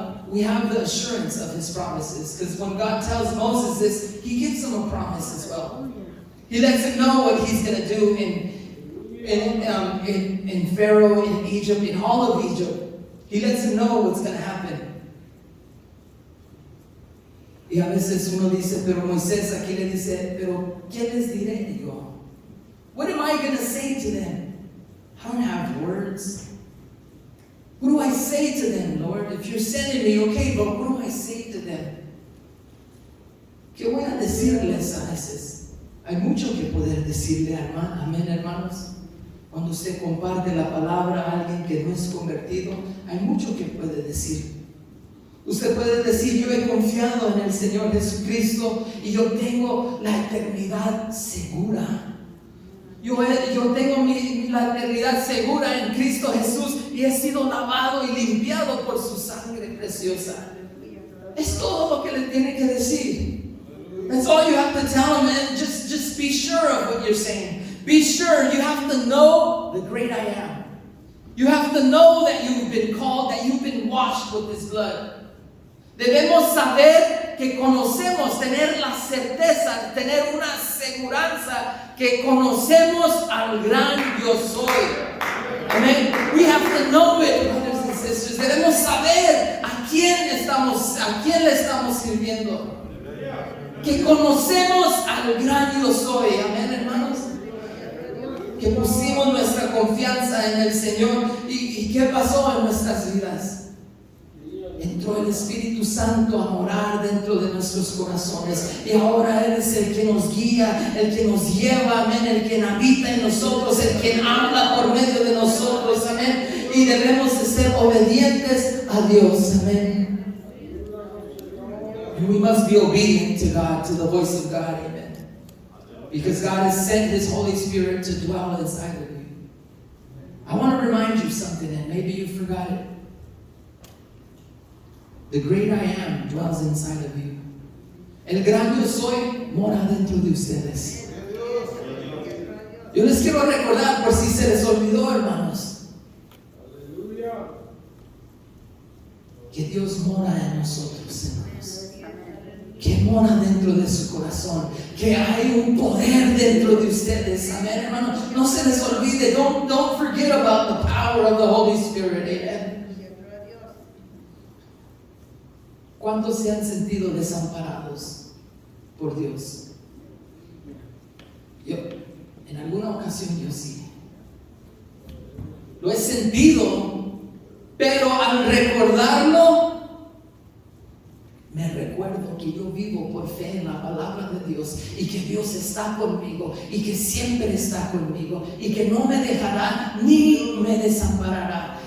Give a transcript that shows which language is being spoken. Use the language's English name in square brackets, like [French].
[English] We have the assurance of His promises, because when God tells Moses this, He gives him a promise as well. He lets him know what He's going to do in Pharaoh, in Egypt, in all of Egypt. He lets him know what's going to happen. [Spanish] Y a veces uno dice, pero Moisés aquí le dice, pero ¿qué les diré yo? [English] What am I going to say to them? I don't have words. What do I say to them, Lord? If you're sending me, okay, but what do I say to them? [Spanish] ¿Qué voy a decirles a veces? Hay mucho que poder decirle, hermano. Amén, hermanos. Cuando usted comparte la palabra a alguien que no es convertido, hay mucho que puede decir. Usted puede decir, yo he confiado en el Señor Jesucristo y yo tengo la eternidad segura. Yo tengo la eternidad segura en Cristo Jesús y he sido lavado y limpiado por su sangre preciosa. Es todo lo que le tiene que decir. [English] That's all you have to tell him, and just be sure of what you're saying. Be sure. You have to know the great I am. You have to know that you've been called, that you've been washed with His blood. [Spanish] Debemos saber que conocemos, tener la certeza, tener una aseguranza que conocemos al gran yo soy. [English] Amen. We have to know it, brothers and sisters. [Spanish] Debemos saber a quién le estamos sirviendo. Que conocemos al gran yo soy. Amén, hermanos. Que pusimos nuestra confianza en el Señor. ¿Y qué pasó en nuestras vidas? Entró el Espíritu Santo a morar dentro de nuestros corazones. Y ahora Él es el que nos guía, el que nos lleva, amén, el que habita en nosotros, el que habla por medio de nosotros, amén. Y debemos de ser obedientes a Dios, amén. [English] And we must be obedient to God, to the voice of God, amen. Because God has sent His Holy Spirit to dwell inside of you. I want to remind you something, and maybe you forgot it. The great I am dwells inside of you. [Spanish] El gran yo soy mora dentro de ustedes. Yo les quiero recordar por si se les olvidó, hermanos, que Dios mora en nosotros, hermanos. Que mora dentro de su corazón. Que hay un poder dentro de ustedes. Amén, hermanos. No se les olvide. [English] Don't forget about the power of the Holy Spirit. Amen. [Spanish] ¿Cuántos se han sentido desamparados por Dios? Yo, en alguna ocasión yo sí. Lo he sentido, pero al recordarlo, me recuerdo que yo vivo por fe en la palabra de Dios y que Dios está conmigo y que siempre está conmigo y que no me dejará ni me desamparará.